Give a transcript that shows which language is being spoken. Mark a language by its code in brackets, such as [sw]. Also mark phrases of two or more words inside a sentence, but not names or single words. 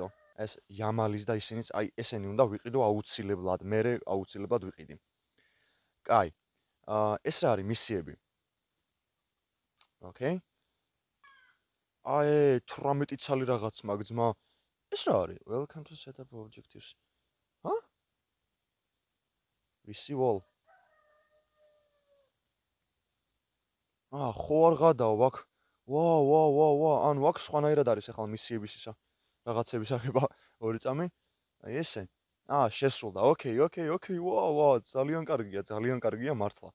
[ka] ეს იამალის და ისინიც, აი ესენი უნდა ვიყიდო აუცილებლად, მე აუცილებლად ვიყიდი. კაი. ეს რა არის მისიები? ოკეი. 18 ცალი რაღაც მაგძმა. ეს რა არის? [en] Welcome to set up objectives. Receive all. [ka] ხო არ გადაობ აქ. ვა, ანუ აქ სხვანაირად არის ახლა მისიების ისა. რაღაცების აღება 2 წამი. აი ესე. შესრულდა. ოკეი. ვა, ძალიან კარგია მართლა.